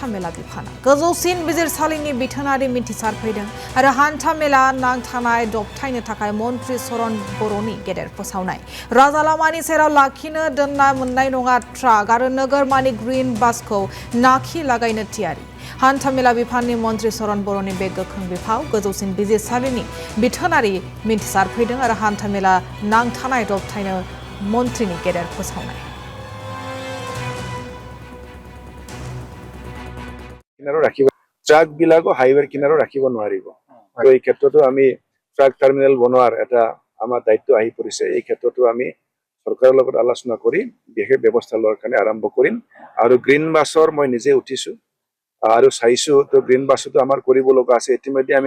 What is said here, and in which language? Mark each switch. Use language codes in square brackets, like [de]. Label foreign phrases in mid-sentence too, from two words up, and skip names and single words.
[brx] मेला बिफाना गोजौसिन बिजिरसालिनि बिथोनारि मिन्थिसार फैदों आरो हान्था मेला नांथानाय दबथायनो थाखाय मन्त्रि चरण बर'नि गेदेर फोसावनाय राजा लामानि सेराव लाखिनो दोनना मोननाय नङा ट्राक आरो नोगोरमानि [en] green busखौ [brx] नाखि लागायनो थियारि हान्थामेला बिफाननि मन्त्रि चरण बर'नि बे गोख्रों बिफाव गोजौसिन बिजिरसालिनि बिथोनारि मिन्थिसार फैदों आरो हान्थामेला नांथानाय दबथायनो मन्त्रिनि गेदेर फोसावनाय [as] কিনাৰো ৰাখিব ট্ৰাক বিলাকো হাইৱেৰ কিনাৰো ৰাখিব নোৱাৰিব তো এই ক্ষেত্ৰতো আমি [en] truck terminal [as] বনোৱাৰ এটা আমাৰ দায়িত্ব আহি পৰিছে এই ক্ষেত্ৰতো আমি চৰকাৰৰ লগত আলোচনা কৰি বিশেষ ব্যৱস্থা লোৱাৰ কাৰণে আৰম্ভ কৰিম আৰু [en] green busৰ [as] মই নিজে উঠিছো আৰু চাইছো তো [en] green busতো [as] আমাৰ কৰিব লগা আছে ইতিমধ্যে আমি